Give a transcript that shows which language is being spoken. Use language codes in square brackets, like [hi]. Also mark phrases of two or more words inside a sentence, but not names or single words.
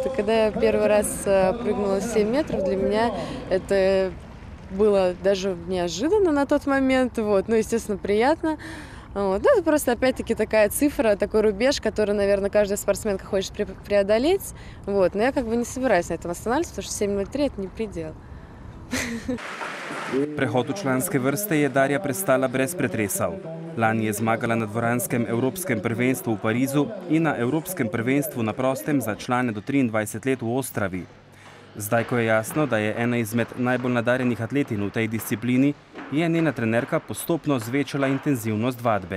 [ru] И когда я первый раз прыгнула 7 метров, для меня это было даже неожиданно на тот момент. Вот. Ну, естественно, приятно. Вот. Ну, это просто, опять-таки, такая цифра, такой рубеж, который, наверное, каждая спортсменка хочет преодолеть. Вот. Но я как бы не собираюсь на этом останавливаться, потому что 7:03 – это не предел. [sl] Prehod v članske vrste je Darja prestala brez pretresov. Lani je zmagala na dvoranskem evropskem prvenstvu v Parizu in na evropskem prvenstvu na prostem za člane do 23 let v Ostravi. Zdaj, ko je jasno, da je ena izmed najbolj nadarjenih atletin v tej disciplini, je njena trenerka postopno zvečala intenzivnost vadbe.